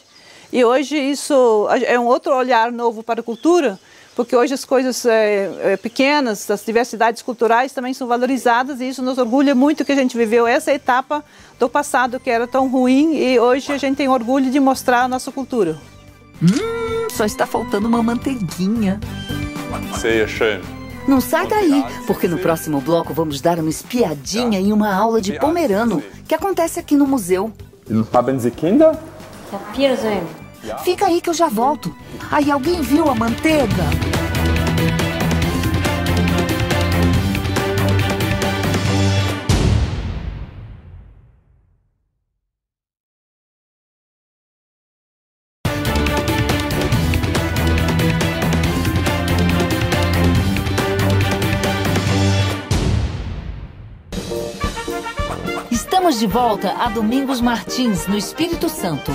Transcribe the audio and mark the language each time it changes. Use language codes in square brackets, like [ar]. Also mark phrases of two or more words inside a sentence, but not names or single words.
[pt] E hoje isso é um outro olhar novo para a cultura, porque hoje as coisas pequenas, as diversidades culturais também são valorizadas, e isso nos orgulha muito que a gente viveu essa etapa do passado que era tão ruim, e hoje a gente tem orgulho de mostrar a nossa cultura. Só está faltando uma manteiguinha. [de] Sehr schön. [pt] Não sai daí, porque no próximo bloco vamos dar uma espiadinha em uma aula de pomerano, que acontece aqui no museu. [de] Haben Sie Kinder? [pt] Fica aí que eu já volto. Aí, alguém viu a manteiga? Estamos de volta a Domingos Martins, no Espírito Santo.